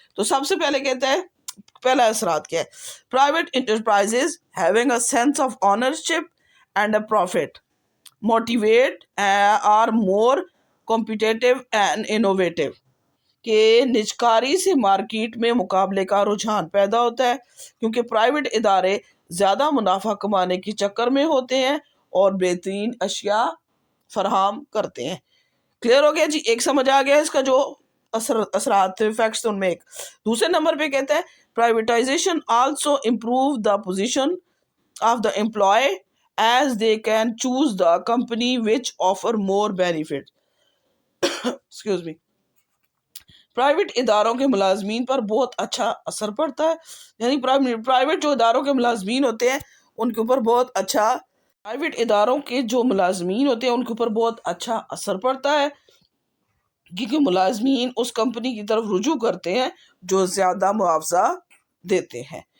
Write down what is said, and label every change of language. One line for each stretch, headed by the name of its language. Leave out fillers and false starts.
Urdu: تو سب سے پہلے کہتے ہیں پہلا اثرات کیا ہے؟
English: private enterprises having a sense of ownership and a profit motivate are more competitive and innovative,
Urdu: کہ نجکاری سے مارکیٹ میں مقابلے کا رجحان پیدا ہوتا ہے، کیونکہ پرائیویٹ ادارے زیادہ منافع کمانے کے چکر میں ہوتے ہیں اور بہترین اشیاء فراہم کرتے ہیں. کلیئر ہو گیا جی؟ ایک سمجھ آ گیا اس کا جو اثرات افیکٹس. ان میں ایک دوسرے نمبر پہ کہتا ہے
English: Privatization also improve the position of the employee as they can choose the company which offer more benefit. Excuse me.
Urdu: Private اداروں کے ملازمین پر بہت اچھا اثر پڑتا ہے، یعنی پرائیویٹ جو اداروں کے ملازمین ہوتے ہیں ان کے اوپر بہت اچھا پرائیویٹ اداروں کے جو ملازمین ہوتے ہیں ان کے اوپر بہت اچھا اثر پڑتا ہے، کیونکہ ملازمین اس کمپنی کی طرف رجوع کرتے ہیں جو زیادہ معاوضہ دیتے ہیں.